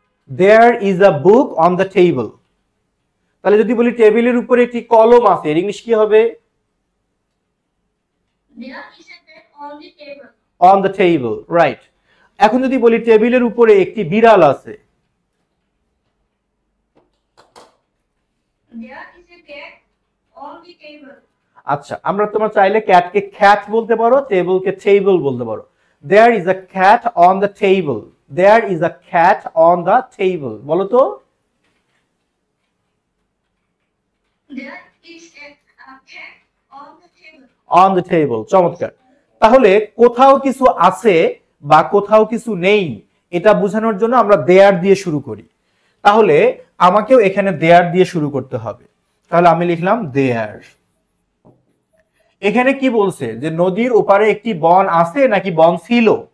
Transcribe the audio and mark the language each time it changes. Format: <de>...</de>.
<en>There is a book on the table.</en> <bn>তাহলে যদি বলি টেবিলের উপরে একটি কলম আছে, এর ইংলিশ কি হবে?</bn> <en>There is a pen on the table. On the table, right.</en> <bn>এখন যদি বলি টেবিলের উপরে একটি বিড়াল আছে,</bn> <en>There is a cat on the table.</en> <bn>আচ্ছা, আমরা তোমরা চাইলে ক্যাটকে খ্যাট বলতে পারো, টেবিলকে টেবল বলতে পারো।</bn> <en>There is a cat on the table. There is a cat on the table.</en> <bn>বলো তো?</bn> <en>There is a cat on the table. On the table.</en> <bn>চমৎকার। তাহলে কোথাও কিছু আছে বা কোথাও কিছু নেই, এটা বোঝানোর জন্য আমরা দেয়ার দিয়ে শুরু করি। তাহলে আমাকেও এখানে দেয়ার দিয়ে শুরু করতে হবে। তাহলে আমি লিখলাম দেয়ার। এখানে কি বলছে? যে নদীর ওপারে একটি বন আছে নাকি বন ছিল?</bn>